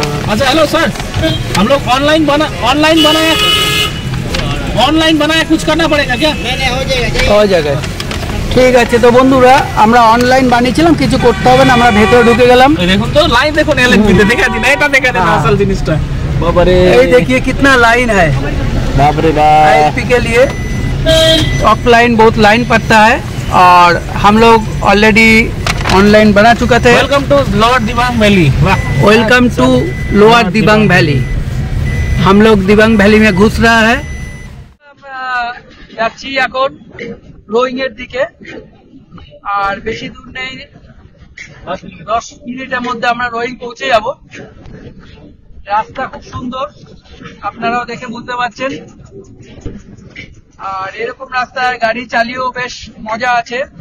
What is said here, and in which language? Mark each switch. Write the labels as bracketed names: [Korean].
[Hindi] अच्छा hello sir, हम लोग ऑनलाइन बनाया कुछ करना पड़ेगा क्या? हो जाएगा। [Bangla] ঠিক আছে। তো বন্ধুরা আমরা অনলাইন বানিয়েছিলাম, কিছু করতে হবে না, আমরা ভেতরে ঢুকে গেলাম। দেখুন তো লাইন দেখুন, এলএনপিতে দেখা দিন, এটা দেখা দিন আসল জিনিসটা। বাবা রে, [Hindi] এই देखिए कितना लाइन है। बाप रे बाप। आईएसपी के लिए ऑफलाइन बहुत लाइन पड़ता है और हम लोग ऑलरेडी ऑनलाइन बना चुका थे। [English] Welcome to lower Dibang valley. Welcome to lower Dibang valley. [Hindi] हम लोग दिबांग वैली में घुस रहा है। [Bangla] আমরা যাচ্ছি এখন রোয়িংয়ের দিকে। আর বেশি দূর নেই, 10 মিনিটের মধ্যে আমরা রোয়িং পৌঁছে যাব। রাস্তা খুব সুন্দর, আপনারাও দেখে বুঝতে পারছেন। আর এরকম রাস্তায় গাড়ি চালিয়েও বেশ মজা আছে।